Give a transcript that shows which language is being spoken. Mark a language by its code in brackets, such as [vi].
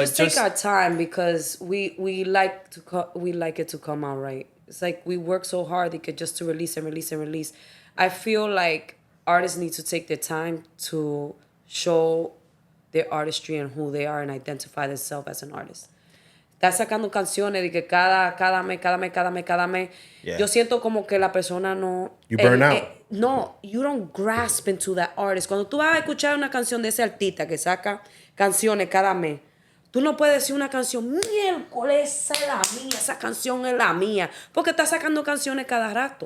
[en] just take our time because we like it to come out right. It's like we work so hard just to release and release and release. I feel like artists need to take their time to show their artistry and who they are and identify themselves as an artist. [es] Está sacando canciones de que cada mes. [en] Yeah. [es] Yo siento como que la persona no... [en] You burn out. No, you don't grasp into that artist. [es] Cuando tú vas a escuchar una canción de ese artista que saca canciones cada mes, tú no puedes decir una canción, miércoles, esa es la mía, esa canción es la mía, porque está sacando canciones cada rato.